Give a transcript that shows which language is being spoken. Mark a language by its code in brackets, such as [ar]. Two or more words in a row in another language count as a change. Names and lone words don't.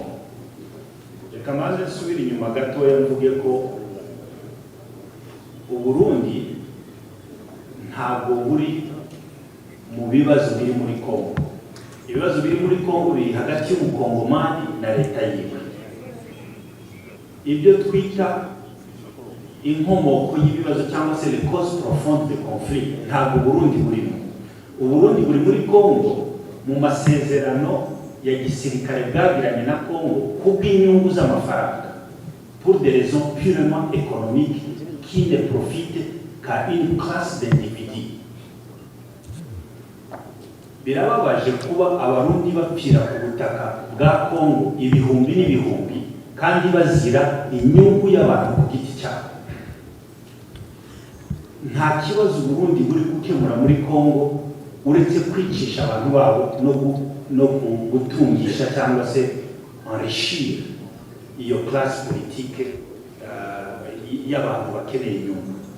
[rw] Reka maze nsubire inyuma gatoya mvuge ko u Burundi ntabwo buri mu mu bibazo biri muri Kongo. Ibibazo biri muri Kongo biri hagati y'umukongomani na leta yiwe. Ibyo twita inkomoko y'ibibazo cyangwa se [fr] les causes profondes de conflit [rw] ntabwo Burundi burimo. Uburundi buri muri Kongo mu masezerano ya gisirikare bwagiranye na Kongo kubw'inyungu z'amafaranga, [fr] pour des raisons purement économiques qui ne profitent qu'à une classe d'individus. [rw] Birababaje kuba abarundi bapfira ku butaka bwa Kongo ibihumbi n'ibihumbi kandi bazira inyungu y'abantu ku giti cyabo. Nta kibazo Burundi buri gukemura muri Kongo uretse kwicisha abantu babo no gutungisha cyangwa se enrichir iyo [fr] classe politique [rw] y'abantu bakeneye inyungu.